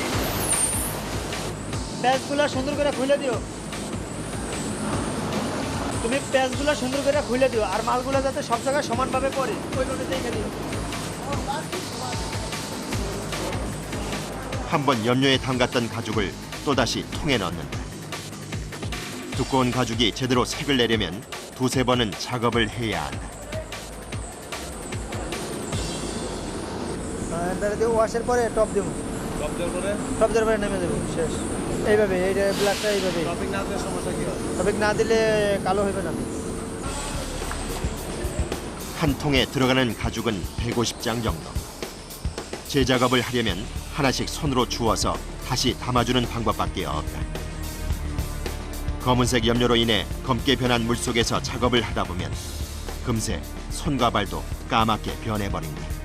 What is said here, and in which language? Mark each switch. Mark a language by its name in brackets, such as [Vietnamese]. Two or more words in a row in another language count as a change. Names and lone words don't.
[Bangla] ব্যাগগুলো সুন্দর করে খুলে দিও তুমি প্যাঁচগুলো সুন্দর করে খুলে দিও আর মালগুলো যাতে সব জায়গায় সমানভাবে পড়ে ওইভাবে দেখে দিও। [Korean] 한 번 염료에 담갔던 가죽을 또다시 통에 넣는다. 두꺼운 가죽이 제대로 색을 내려면 두세 번은 작업을 해야 한다. [Bangla] এবারে দিয়ে ওয়াশের পরে টপ দেব, টপ দেওয়ার পরে নেমে দেবো, শেষ। এইভাবে এই ব্ল্যাকটা এইভাবে টপিক না দিলে কালো হবে না। [Korean] 한 통에 들어가는 가죽은 150장 정도. 재작업을 하려면 하나씩 손으로 주워서 다시 담아주는 방법밖에 없다. 검은색 염료로 인해 검게 변한 물 속에서 작업을 하다 보면 금세 손과 발도 까맣게 변해버린다.